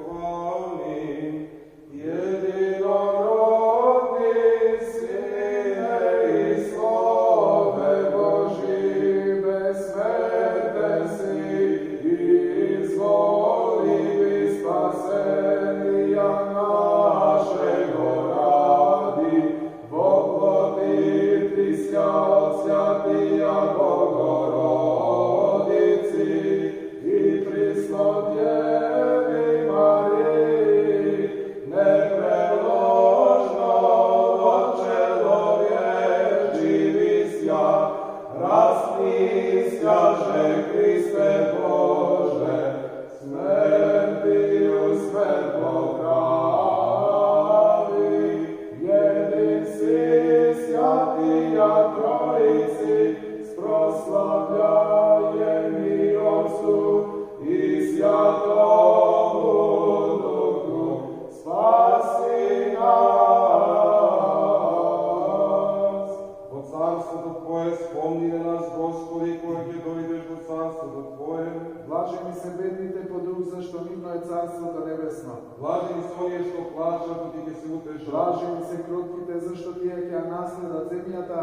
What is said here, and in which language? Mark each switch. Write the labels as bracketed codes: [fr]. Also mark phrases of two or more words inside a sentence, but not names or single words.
[cu] Амин. Единородни Сине и Слове Божи, безсмертен си и изволиви спасенија нашего ради, воплотити ся од святија Богородици и Преснодеви Марии, непреложно во человечиви свят, распнися же Христе Боже, смертию смерть поправи. Един си святија Троици, спрославляем и Отцу и Святому Духу, спаси нас. [mk] Во царството Твое спомни на нас, Господи, кој ќе дојдеш во царството Твое. Блажени се бедните по дух, зашто нивно е царството небесно. Блажени се оние што плачат, оти ќе се утешат. Блажени се кротките, зашто тие ќе ја наследат земјата.